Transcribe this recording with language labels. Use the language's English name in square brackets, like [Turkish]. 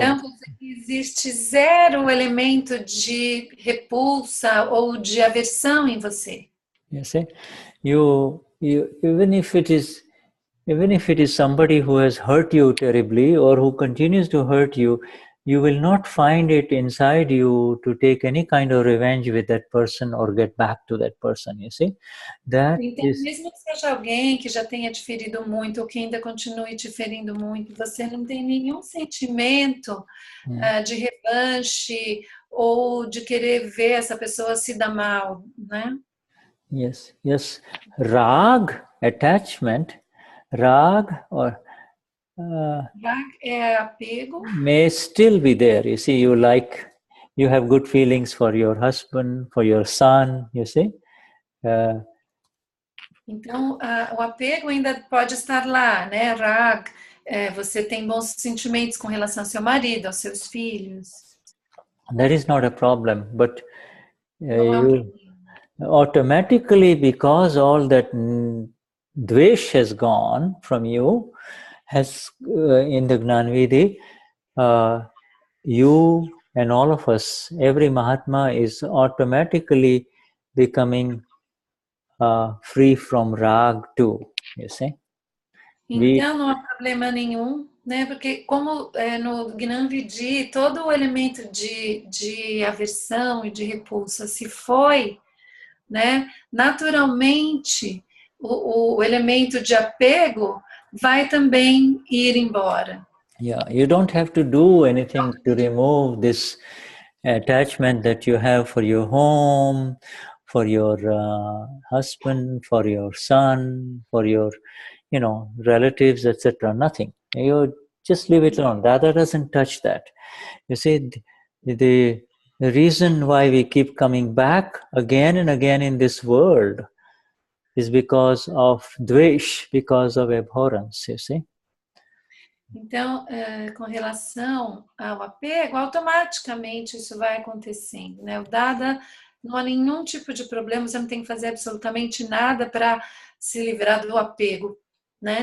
[Portuguese] Então, existe zero elemento de repulsa ou de aversão em você. [English] You see, you even if it is somebody who has hurt you terribly or who continues to hurt you, you will not find it inside you to take any kind of revenge with that person or get back to that person, you see. That [Portuguese] Então, [English] is, [Portuguese] mesmo que seja alguém que já tenha te ferido muito ou que ainda continue te ferindo muito, você não tem nenhum sentimento de revanche ou de querer ver essa pessoa se dar mal, né? [English] yes, yes. Rag, attachment, rag or [Portuguese] É apego. [English] may still be there. You see, you have good feelings for your husband, for your son, you see. [Portuguese] Então, o apego ainda pode estar lá, né? Rag, você tem bons sentimentos com relação ao seu marido, aos seus filhos. [English] That is not a problem, but [Portuguese] Não é um [English] you automatically, because all that dvesh has gone from you, has in the Gnanvidhi, you and all of us, every Mahatma is automatically becoming free from rag too, you see. [Portuguese] Então, não há problema nenhum, né? Porque como no Gnanvidhi, todo o elemento de aversão e de repulsa se foi, né? Naturalmente, o elemento de apego vai também ir embora. [English] Yeah, you don't have to do anything to remove this attachment that you have for your home, for your husband, for your son, for your, relatives, etc. Nothing. You just leave it alone. Dada doesn't touch that. You see, the reason why we keep coming back again and again in this world is because of dvesh, because of abhorrence, you see. [Portuguese] Então, com relação ao apego, automaticamente isso vai acontecendo, né? O Dada, não há nenhum tipo de problema, você não tem que fazer absolutamente nada para se livrar do apego, né?